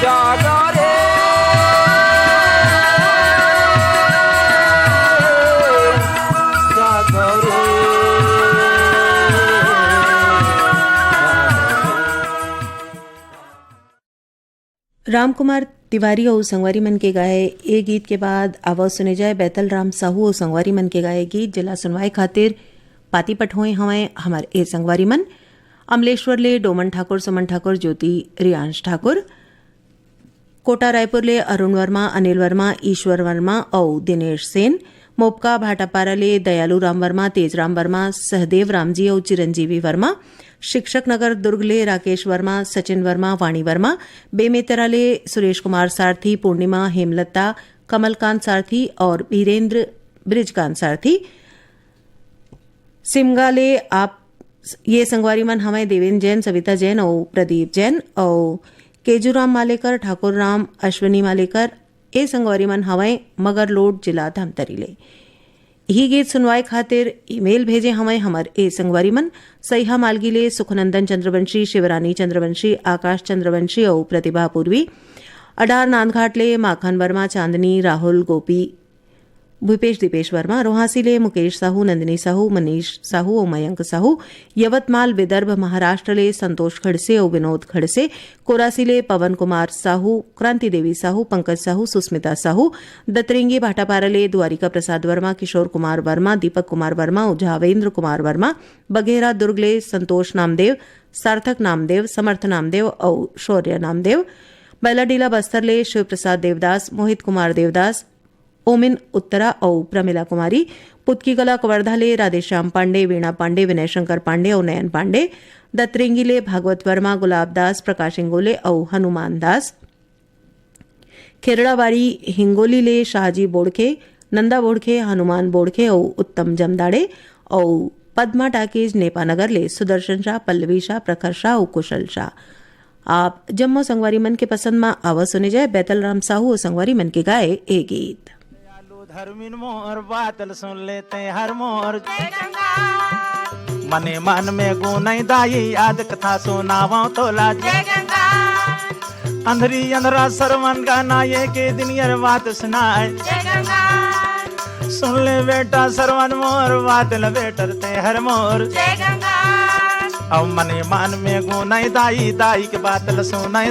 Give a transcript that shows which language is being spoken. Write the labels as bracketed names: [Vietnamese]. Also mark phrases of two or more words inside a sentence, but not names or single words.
[Chhattisgarhi] जागो रे जागो रे रामकुमार तिवारी और संगवारी मन के गाए ए गीत के बाद आवाज सुने जाए बैतल राम साहू और संगवारी मन के गाए गीत जिला सुनवाई खातिर पाती पठोए हमें हमार ए संगवारी मन अमलेश्वर ले डोमन ठाकुर सुमन ठाकुर ज्योति रियांश ठाकुर कोटा रायपुर ले अरुण वर्मा अनिल वर्मा ईश्वर वर्मा और दिनेश सेन मोपका भाटापारा ले दयालु राम वर्मा तेजराम वर्मा सहदेव रामजी और चिरंजीवी वर्मा शिक्षक नगर दुर्ग ले राकेश वर्मा सचिन वर्मा वाणी वर्मा बेमेतरा ले सुरेश कुमार सारथी पूर्णिमा हेमलता कमलकांत सारथी और वीरेंद्र ब्रिजकांत सारथी सिमगा ले आप ये संगवारी मन हमें देवेंद्र जैन सविता जैन और प्रदीप जैन और केजूराम मालेकर ठाकुर राम अश्विनी मालेकर ए संगवारी मन हमें मगर लोड जिला धमतरी ले ही गीत सुनवाए खातिर ईमेल भेजे हमें हमार ए संगवारी मन सईहा मालगीले सुखनंदन चंद्रवंशी शिवरानी चंद्रवंशी आकाश चंद्रवंशी और प्रतिभा पूर्वी अडार नांदघाटले माखन वर्मा चांदनी राहुल गोपी भूपेश दीपेश वर्मा रोहासीले मुकेश साहू नंदिनी साहू मनीष साहू और मयंक साहू यवतमाल विदर्भ महाराष्ट्र ले संतोष खड़से और विनोद खड़से कोरासीले पवन कुमार साहू क्रांति देवी साहू पंकज साहू सुस्मिता साहू दतरेंगी भाटापारा ले द्वारिका प्रसाद वर्मा किशोर कुमार वर्मा दीपक कुमार वर्मा और झावेंद्र कुमार वर्मा बघेरा दुर्ग ले संतोष नामदेव सार्थक नामदेव समर्थ नामदेव और शौर्य नामदेव बैलाडीला बस्तर ले शिव प्रसाद देवदास मोहित कुमार देवदास ओमिन उत्तरा और प्रमिला कुमारी पुतकीकला कवर्धा ले राधेश्याम पांडे वीणा पांडे विनय शंकर पांडे और नयन पांडे दतरेंगी ले भागवत वर्मा गुलाब दास प्रकाश इंगोले और हनुमान दास खेरड़ावाड़ी हिंगोली ले शाहजी बोड़खे नंदा बोड़खे हनुमान बोड़खे और उत्तम जमदाड़े और पद्मा टाकीज नेपानगर ले सुदर्शन शाह पल्लवी शाह प्रखर शाह और कुशल शाह। आप जम्मू संगवारी मन के पसंद में आवाज सुने जाए बैतल राम साहू और संगवारी मन के गाए ए गीत। धर्मिन मोर बातल सुन लेते हर मोर मने मन में गुनई दाई याद कथा सुनावा तो लाज अंधरी अंधरा सरवन गाना ये के दिन यार बात सुनाए सुन ले बेटा सरवन मोर बातल बेटर ते हर मोर अब मने मन में गुनई दाई दाई के बातल सुनाई